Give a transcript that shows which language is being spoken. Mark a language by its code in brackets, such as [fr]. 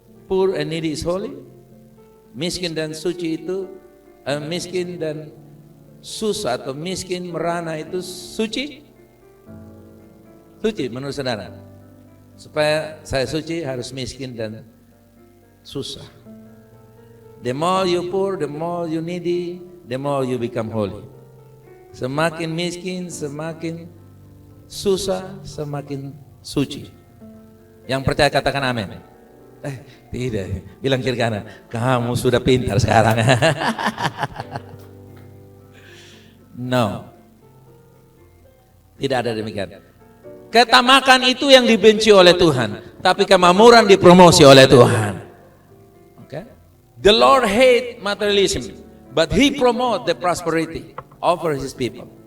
[en] Poor and needy is holy. [id] Miskin dan suci itu, miskin dan susah atau miskin merana itu suci? Suci menurut saudara. Supaya saya suci harus miskin dan susah. [en] The more you poor, the more you needy, the more you become holy. [id] Semakin miskin, semakin susah, semakin suci. Yang percaya katakan amin. Tidak, bilang kiri kanan, kamu sudah pintar sekarang. No, tidak ada demikian. Ketamakan itu yang dibenci oleh Tuhan, tapi kemakmuran dipromosi oleh Tuhan. [en] Okay? The Lord hate materialism, but He promote the prosperity over His people.